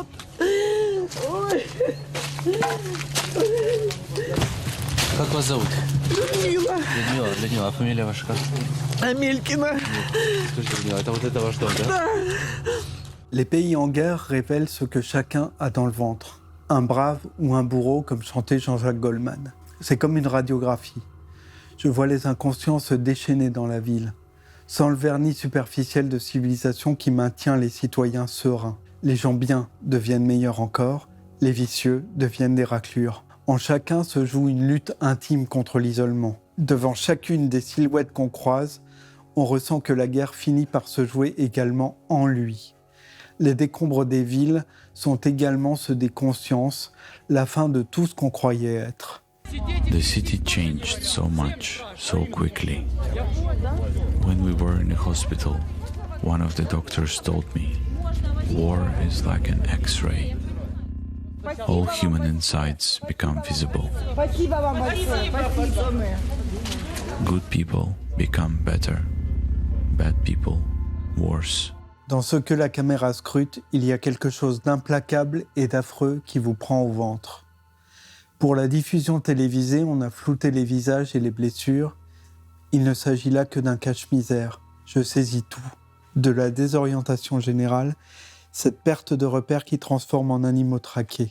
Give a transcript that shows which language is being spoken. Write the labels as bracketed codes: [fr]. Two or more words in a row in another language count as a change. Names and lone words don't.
[ru] Ой. Как вас зовут? Людмила. Людмила, а фамилия ваша как? Амелькина. Скажите, Людмила, это ваш дом, да? Да. [fr] Les pays en guerre révèlent ce que chacun a dans le ventre. Un brave ou un bourreau, comme chantait Jean-Jacques Goldman. C'est comme une radiographie. Je vois les inconscients se déchaîner dans la ville, sans le vernis superficiel de civilisation qui maintient les citoyens sereins. Les gens bien deviennent meilleurs encore, les vicieux deviennent des raclures. En chacun se joue une lutte intime contre l'isolement. Devant chacune des silhouettes qu'on croise, on ressent que la guerre finit par se jouer également en lui. Les décombres des villes sont également ceux des consciences, la fin de tout ce qu'on croyait être. [en] The city changed so much, so quickly. When we were in the hospital, one of the doctors told me, war is like an X-ray. All human insides become visible. Good people become better. Bad people, worse. [fr] Dans ce que la caméra scrute, il y a quelque chose d'implacable et d'affreux qui vous prend au ventre. Pour la diffusion télévisée, on a flouté les visages et les blessures. Il ne s'agit là que d'un cache-misère. Je saisis tout. De la désorientation générale, cette perte de repère qui transforme en animaux traqués.